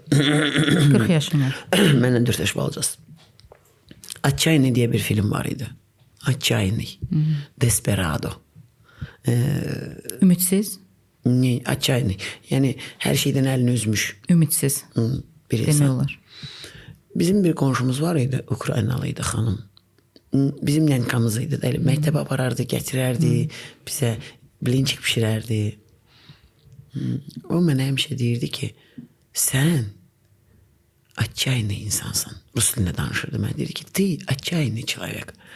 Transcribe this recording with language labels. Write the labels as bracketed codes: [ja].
[az] 40 yaşım var. Məndən 4 yaş balacaqsınız. Отчаянный diye bir film var idi. [ru] Отчаянный. Desperado. [az] Ümidsiz? [ru] Отчаянный. [az] Yəni hər şeydən əlini üzmüş. Ümidsiz. Bir Demək insan. olar. Bizim bir qonşumuz var idi, Ukraynalı idi xanım. Bizim nənkamız idi. Məktəbə aparardı, gətirərdi, bizə blinçik pişirərdi. O mənə həmişə deyirdi ki, sən отчаянный insansın. Rus dilində danışırdı. Mən deyirdi ki, [ru] ты отчаянный человек.